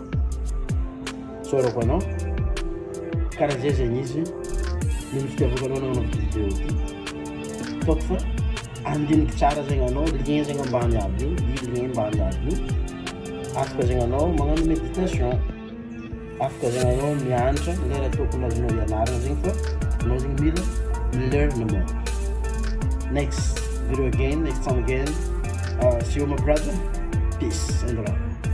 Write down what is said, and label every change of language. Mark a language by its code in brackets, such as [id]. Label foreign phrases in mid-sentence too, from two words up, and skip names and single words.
[mg] Saorako anao karaha zay zegny izy ny fitiavako anao nagnano vidéo ty. Ataoko fa andiniky tsara zegny anao, lien zegny ambany aby io, i lien ambany aby io. Afaka zegny anao magnano méditation, afaka zegny anao mianatra lera tokony azonao ianarana zegny fa anao zegny mila [en] learn more. Next video again, next time again. See you my brother. Peace and love.